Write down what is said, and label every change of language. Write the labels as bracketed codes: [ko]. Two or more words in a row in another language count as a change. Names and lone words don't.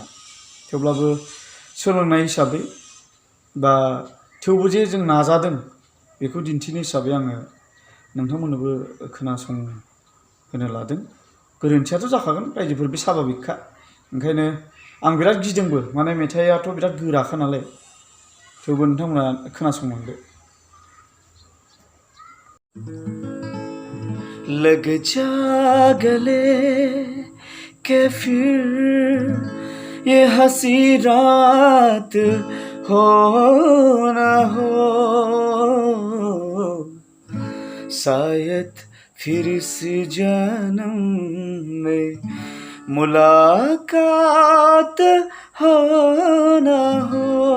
[brx] थेवब्लाबो सोलोंनाय हिसाबै बा थेवबो जे जों नाजादों बेखौ दिन्थिनो हिसाबै आङो नोंथांमोननोबो खोनासंहोनो लादों। गोरोन्थियाथ' जाखागोन, रायजोफोर बे साभाबिकखा। ओंखायनो आं बिराद गिदोंबो, माने मेथाइआथ' बिराद गोराखा नालाय। थेवबो नोंथांमोना खोनासंलांदो। [hi] लग जा गले के फिर ये हंसी रात हो ना हो, शायद फिर इस जन्म में मुलाकात हो ना हो।